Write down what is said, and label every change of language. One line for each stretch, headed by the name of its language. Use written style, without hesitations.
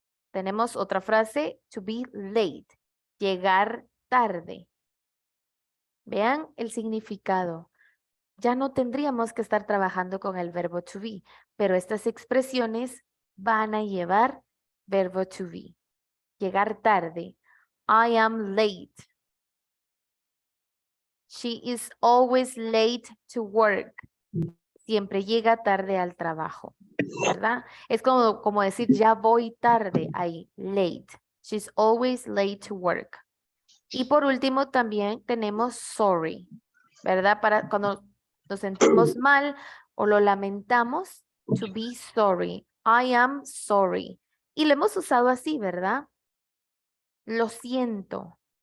Spanish: Tenemos otra frase,
English: to be late,
Spanish: llegar tarde. Vean el significado. Ya no tendríamos que estar trabajando con el verbo to be, pero estas expresiones van a llevar verbo to be. Llegar tarde.
English: I am late. She is always late to work.
Spanish: Siempre llega tarde al trabajo, ¿verdad? Es como decir, ya voy tarde, ahí, late.
English: She's always late to work.
Spanish: Y por último también tenemos sorry, ¿verdad? Para cuando nos sentimos mal o lo lamentamos,
English: to be sorry. I am sorry.
Spanish: Y lo hemos usado así, ¿verdad? Lo siento.